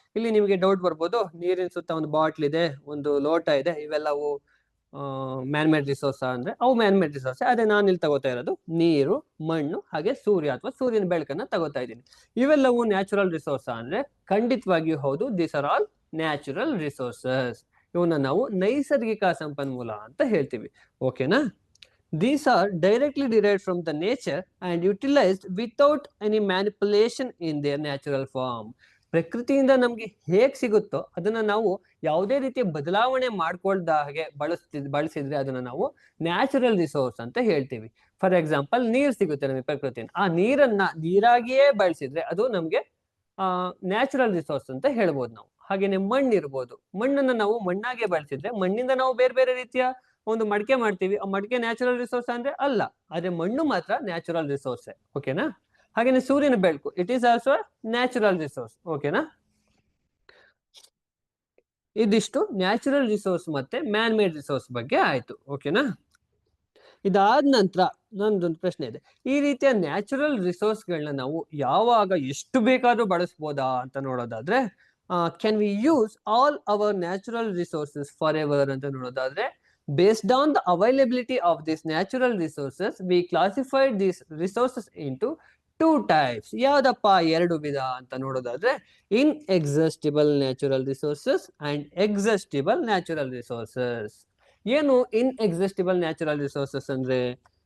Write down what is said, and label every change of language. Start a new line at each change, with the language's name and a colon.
Kannada: ಇಲ್ಲಿ ನಿಮಗೆ ಡೌಟ್ ಬರ್ಬೋದು, ನೀರಿನ ಸುತ್ತ ಒಂದು ಬಾಟ್ಲ್ ಇದೆ, ಒಂದು ಲೋಟ ಇದೆ, ಇವೆಲ್ಲವು ಮ್ಯಾನ್ ಮೇಡ್ ರಿಸೋರ್ಸ್ ಅಂದ್ರೆ ಅವು ಮ್ಯಾನ್ ಮೇಡ್ ರಿಸೋರ್ಸ್. ಅದೇ ನಾನು ಇಲ್ಲಿ ತಗೋತಾ ಇರೋದು ನೀರು, ಮಣ್ಣು, ಹಾಗೆ ಸೂರ್ಯ ಅಥವಾ ಸೂರ್ಯನ ಬೆಳಕನ್ನ ತಗೋತಾ ಇದ್ದೀನಿ. ಇವೆಲ್ಲವೂ ನ್ಯಾಚುರಲ್ ರಿಸೋರ್ಸ್ ಅಂದ್ರೆ ಖಂಡಿತವಾಗಿಯೂ ಹೌದು,
English: These are all natural resources.
Kannada: ಇವನ್ನ ನಾವು ನೈಸರ್ಗಿಕ ಸಂಪನ್ಮೂಲ ಅಂತ ಹೇಳ್ತೀವಿ. ಓಕೆನಾ?
English: These are directly derived from the nature and utilized without any manipulation in their natural form.
Kannada: ಪ್ರಕೃತಿಯಿಂದ ನಮ್ಗೆ ಹೇಗ್ ಸಿಗುತ್ತೋ ಅದನ್ನ ನಾವು ಯಾವುದೇ ರೀತಿಯ ಬದಲಾವಣೆ ಮಾಡ್ಕೊಳ್ದ ಹಾಗೆ ಬಳಸಿದ್ರೆ ಅದನ್ನ ನಾವು ನ್ಯಾಚುರಲ್ ರಿಸೋರ್ಸ್ ಅಂತ ಹೇಳ್ತೀವಿ. ಫಾರ್ ಎಕ್ಸಾಂಪಲ್, ನೀರ್ ಸಿಗುತ್ತೆ ನಮಗೆ ಪ್ರಕೃತಿಯಿಂದ, ಆ ನೀರನ್ನ ನೀರಾಗಿಯೇ ಬಳಸಿದ್ರೆ ಅದು ನಮ್ಗೆ ನ್ಯಾಚುರಲ್ ರಿಸೋರ್ಸ್ ಅಂತ ಹೇಳ್ಬೋದು ನಾವು. ಹಾಗೇನೆ ಮಣ್ಣು ಇರ್ಬೋದು, ಮಣ್ಣನ್ನ ನಾವು ಮಣ್ಣಾಗೆ ಬಳಸಿದ್ರೆ ಮಣ್ಣಿಂದ ನಾವು ಬೇರೆ ಬೇರೆ ರೀತಿಯ ಒಂದು ಮಡಿಕೆ ಮಾಡ್ತೀವಿ, ಆ ಮಡಿಕೆ ನ್ಯಾಚುರಲ್ ರಿಸೋರ್ಸ್ ಅಂದ್ರೆ ಅಲ್ಲ, ಆದ್ರೆ ಮಣ್ಣು ಮಾತ್ರ ನ್ಯಾಚುರಲ್ ರಿಸೋರ್ಸ್. ಓಕೆನಾ? ಹಾಗೇನೆ ಸೂರ್ಯನ ಬೆಳಕು,
English: It is also natural resource. ಓಕೆನಾ?
Kannada: ಇದಿಷ್ಟು ನ್ಯಾಚುರಲ್ ರಿಸೋರ್ಸ್ ಮತ್ತೆ ಮ್ಯಾನ್ ಮೇಡ್ ರಿಸೋರ್ಸ್ ಬಗ್ಗೆ ಆಯ್ತು. ಓಕೆನಾ? ಇದಾದ ನಂತರ ನಂದೊಂದು ಪ್ರಶ್ನೆ ಇದೆ, ಈ ರೀತಿಯ ನ್ಯಾಚುರಲ್ ರಿಸೋರ್ಸ್ ಗಳನ್ನ ನಾವು ಯಾವಾಗ ಎಷ್ಟು ಬೇಕಾದ್ರೂ ಬಳಸ್ಬೋದಾ ಅಂತ ನೋಡೋದಾದ್ರೆ,
English: can we use all our natural resources forever
Kannada: ಅಂತ ನೋಡೋದಾದ್ರೆ,
English: based on the availability of these natural resources, we classified these resources into two types.
Kannada: ಯಾವ್ದಪ್ಪ ಎರಡು ವಿಧ ಅಂತ ನೋಡೋದಾದ್ರೆ,
English: inexhaustible natural resources and exhaustible natural resources.
Kannada: ಏನು inexhaustible natural resources ಅಂದ್ರೆ?